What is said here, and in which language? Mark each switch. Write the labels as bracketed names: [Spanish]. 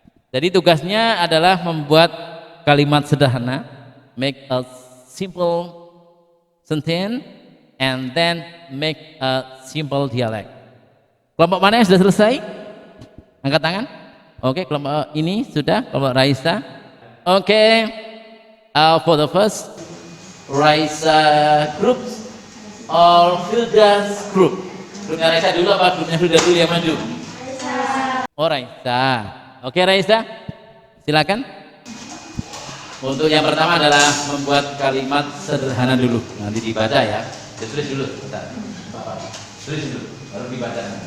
[Indonesian] Jadi tugasnya adalah membuat kalimat sederhana, [English] make a simple sentence, and then make a simple dialect. [Indonesian] Kelompok mana yang sudah selesai? Angkat tangan. Oke, kelompok ini sudah, kelompok Raisa. [English] Oke, for the first Raisa group or Hilda's group. [Indonesian] Grupnya Raisa dulu apa grupnya Hilda dulu yang maju? Oh Raisa. Oke Raisa, silakan. Untuk yang pertama adalah membuat kalimat sederhana dulu. Nanti dibaca ya. Tulis dulu, bentar. Tulis dulu, baru dibaca.